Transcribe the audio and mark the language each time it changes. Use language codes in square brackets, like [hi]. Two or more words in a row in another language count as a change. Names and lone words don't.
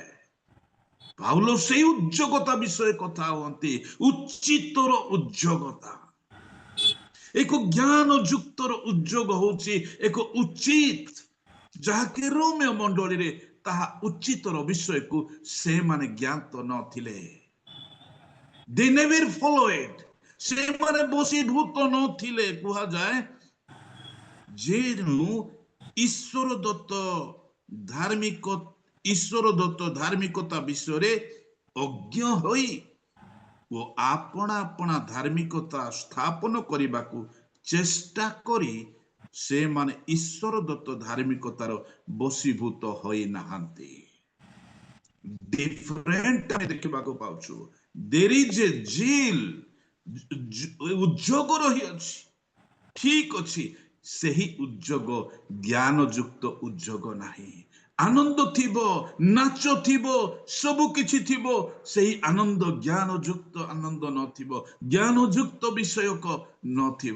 [or] ପାଉଲ ସେଇ ଉଦ୍ଯୋଗତା ବିଷୟ କଥା ହୁଅନ୍ତି, ଉଚିତର ଉଦ୍ଯୋଗତା। ଏକ ଜ୍ଞାନ ଯୁକ୍ତର ଉଦ୍ଯୋଗ ହଉଛି ଏକ ଉଚିତ, ଯାହାକି ରୋମୀୟ ମଣ୍ଡଳୀରେ ତାହା ଉଚିତର ବିଷୟକୁ ସେମାନେ ଜ୍ଞାତ ନଥିଲେ। [en] They never followed. [or] ସେମାନେ ବଶୀଭୂତ ନଥିଲେ। କୁହାଯାଏ ଯେଣୁ ଈଶ୍ୱର ଦତ୍ତ ଧାର୍ମିକତା ବିଷୟରେ ଅଜ୍ଞ ହୋଇ ଓ ଆପଣା ଆପଣା ଧାର୍ମିକତା ସ୍ଥାପନ କରିବାକୁ ଚେଷ୍ଟା କରି ସେମାନେ ଈଶ୍ୱର ଦତ୍ତ ଧାର୍ମିକତାର ବଶୀଭୂତ ହୋଇନାହାନ୍ତି। ଡିଫରେଣ୍ଟ ଆମେ ଦେଖିବାକୁ ପାଉଛୁ। [en] There is a zeal, [or] ଉଦ୍ଯୋଗ ରହିଅଛି, ଠିକ ଅଛି, ସେହି ଉଦ୍ଯୋଗ ଜ୍ଞାନ ଯୁକ୍ତ ଉଦ୍ଯୋଗ ନାହିଁ। ଆନନ୍ଦ ଥିବ, ନାଚ ଥିବ, ସବୁ କିଛି ଥିବ, ସେହି ଆନନ୍ଦ ଜ୍ଞାନ ଯୁକ୍ତ ଆନନ୍ଦ ନଥିବ, ଜ୍ଞାନ ଯୁକ୍ତ ବିଷୟକ ନଥିବ।